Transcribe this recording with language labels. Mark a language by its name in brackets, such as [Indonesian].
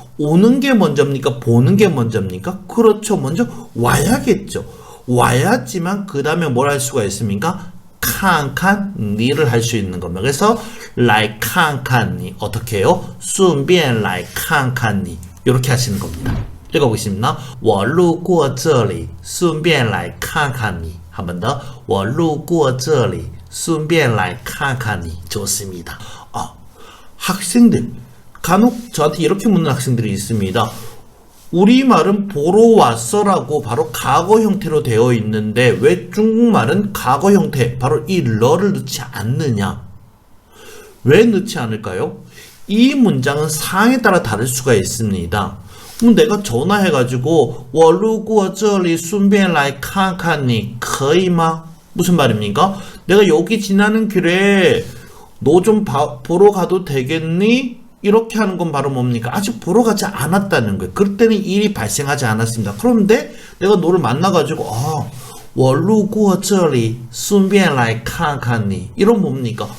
[Korean] 오는 게 먼저입니까? 보는 게 먼저입니까? 그렇죠. 먼저 와야겠죠. 와야지만 그 다음에 뭘 할 수가 있습니까? 칸칸 니를 할 수 있는 겁니다. 그래서 [Chinese] 来看看你 [Korean] 어떻게 해요? [Chinese] 顺便来看看你 [Korean] 이렇게 하시는 겁니다. 읽어보겠습니다. [Chinese] 我路过这里顺便来看看你 [Korean] 한 번 더. [Chinese] 我路过这里顺便来看看你 [Korean] 좋습니다. 학생들 간혹 저한테 이렇게 묻는 학생들이 있습니다. 우리말은 보러 왔어라고 바로 과거 형태로 되어 있는데 왜 중국말은 과거 형태 바로 이 러를 넣지 않느냐? 왜 넣지 않을까요? 이 문장은 상황에 따라 다를 수가 있습니다. 그럼 내가 전화해가지고 [Chinese] 我路过这里顺便来看看你可以吗? [Korean] 무슨 말입니까? 내가 여기 지나는 길에 너 좀 보러 가도 되겠니? 이렇게 하는 건 바로 뭡니까? 아직 보러 가지 않았다는 거예요. 그럴 때는 일이 발생하지 않았습니다. 그런데 내가 너를 만나가지고 [Chinese] 我路过这里顺便来看看你 [Korean] 이런 뭡니까?